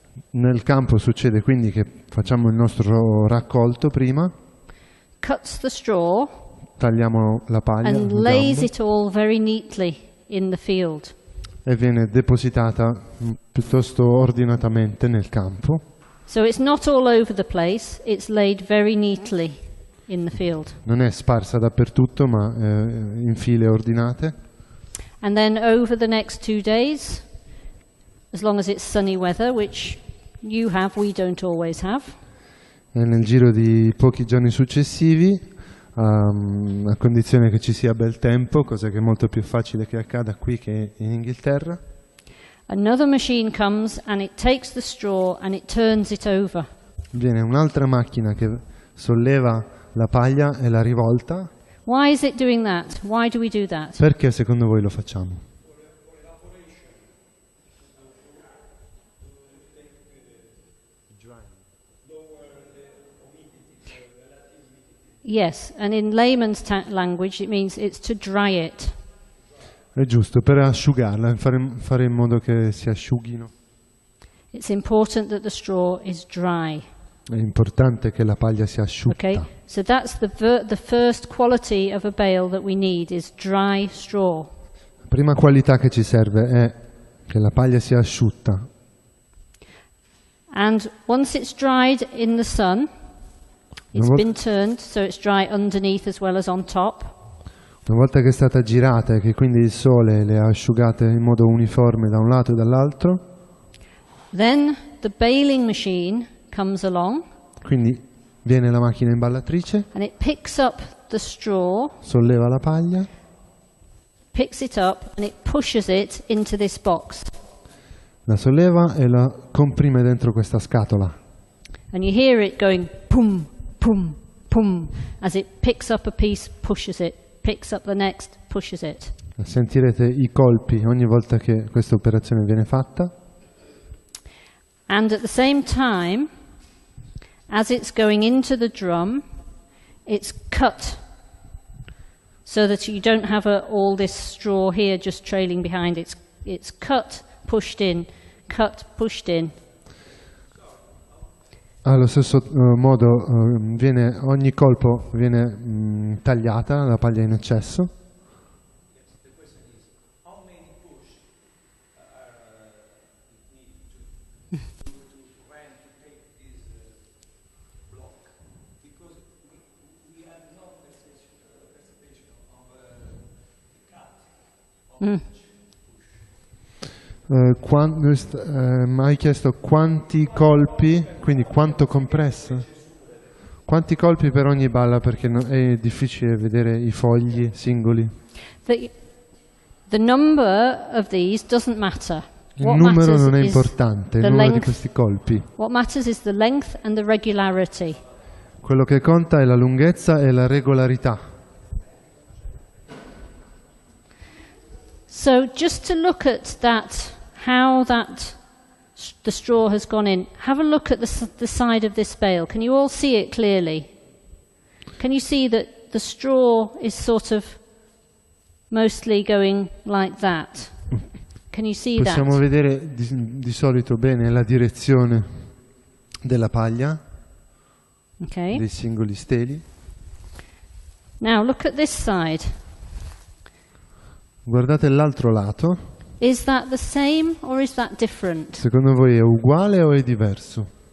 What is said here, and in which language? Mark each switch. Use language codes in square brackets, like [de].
[it] Nel campo succede quindi che facciamo il nostro raccolto prima, [en] cuts the straw, [it] tagliamo la paglia [en] and lays it all very neatly in the field. [it] E viene depositata piuttosto ordinatamente nel campo. [en] So it's not all over the place, it's laid very neatly in the field. [it] Non è sparsa dappertutto, ma in file ordinate. [en] And then over the next 2 days, as long as it's sunny weather, which you have, we don't always have. [it] E nel giro di pochi giorni successivi, a condizione che ci sia bel tempo, cosa che è molto più facile che accada qui che in Inghilterra, [en] another machine comes and it takes the straw and it turns it over. [it] Viene un'altra macchina che solleva la paglia e la rivolta. [en] Why is it doing that? Why do we do that? [it] Perché secondo voi lo facciamo? [en] Yes, and in layman's language it means it's to dry it. [it] È giusto, per asciugarla, fare in modo che si asciughino. [en] It's important that the straw is dry. [it] È importante che la paglia sia asciutta. [en] Okay, so that's the first quality of a bale that we need is dry straw. [it] La prima qualità che ci serve è che la paglia sia asciutta. [en] And once it's dried in the sun, it's been turned so it's dry underneath as well as on top. [it] Una volta che è stata girata e che quindi il sole le ha asciugate in modo uniforme da un lato e dall'altro, [en] then the baling machine comes along. [it] Quindi viene la macchina imballatrice [en] And it picks up the straw, [it] solleva la paglia, [en] picks it up and it pushes it into this box. [it] la solleva e la comprime dentro questa scatola. [en] And you hear it going pum, pum, pum, as it picks up a piece, pushes it, picks up the next, pushes it. [it] Sentirete i colpi ogni volta che questa operazione viene fatta. [en] And at the same time, as it's going into the drum, it's cut so that you don't have all this straw here just trailing behind. It's cut, pushed in, cut, pushed in. [it] Allo stesso modo ogni colpo viene tagliata la paglia in eccesso. Hai chiesto quanti colpi, quindi quanto compresso? Quanti colpi per ogni balla, perché è difficile vedere i fogli singoli. [en] The number of these doesn't matter. [it] Il numero non è importante, il numero di questi colpi. [en] What matters is the length and the regularity. [it] Quello che conta è la lunghezza e la regolarità. [en] So just to look at that, how the straw has gone in, have a look at the side of this bale. Can you all see it clearly? Can you see that the straw is sort of mostly going like that? Can you see that? [it] Possiamo vedere di solito bene la direzione della paglia, okay, dei singoli steli. [en] Now look at this side. [it] Guardate l'altro lato. [en] Is that the same or is that different? [it] Secondo voi è uguale o è diverso?